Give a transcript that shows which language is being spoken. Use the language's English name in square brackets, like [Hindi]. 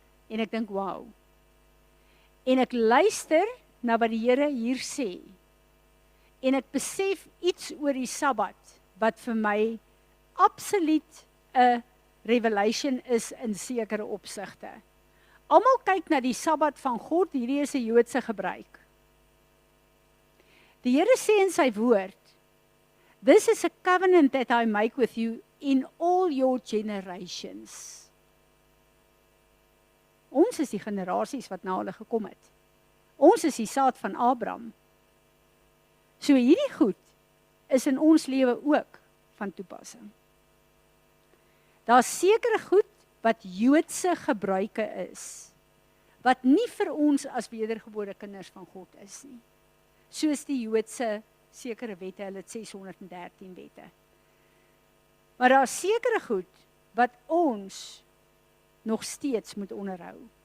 [Afrikaans] En ek dink, wow. En ek luister na wat die Here hier sê. En ek besef iets oor die Sabbat wat vir my absoluut 'n revelation is in sekere opsigte. Almal kyk na die Sabbat van God, hierdie is 'n Joodse gebruik. Die Here sê in sy woord, [English] this is a covenant that I make with you in all your generations. [Afrikaans] Ons is die generasies wat na hulle gekom het. Ons is die saad van Abraham. So hierdie goed is in ons lewe ook van toepassing. Daar's sekere goed wat Joodse gebruike is, wat nie vir ons as wedergebore kinders van God is nie. Soos die Joodse sekere wette, hulle het 613 wette. Maar daar's sekere goed wat ons nog steeds moet onderhou.